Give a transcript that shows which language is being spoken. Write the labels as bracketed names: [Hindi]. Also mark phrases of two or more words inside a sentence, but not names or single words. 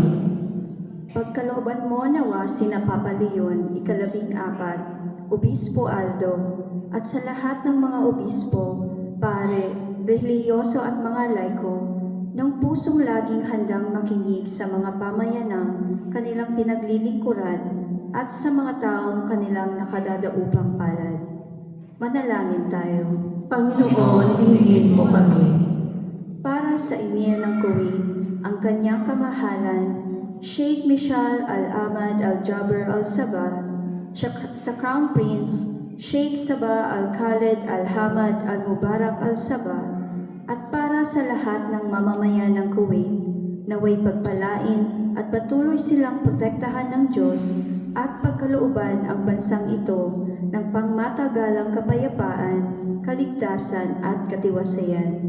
[Filipino] Pagkalooban mo nawa sina Papa Leon, 14, Obispo Aldo, at sa lahat ng mga obispo, pare, relihiyoso at mga laiko, ng pusong laging handang makinig sa mga pamayanang kanilang pinaglilingkuran at sa mga taong kanilang nakadadaupang palad. Manalangin tayo. Panginoon, dinggin mo kami. Para sa Emir ng Kuwait, ang kanyang kamahalan, Sheikh Mishal Al-Ahmad Al-Jaber Al-Sabah, sa Crown Prince, Sheikh Sabah Al-Khalid Al-Hamad Al-Mubarak Al-Sabah, at para sa lahat ng mamamayan ng Kuwait, naway pagpalain at patuloy silang protektahan ng Diyos at pagkalooban ang bansang ito ng pangmatagalang kapayapaan, kaligtasan at katiwasayan.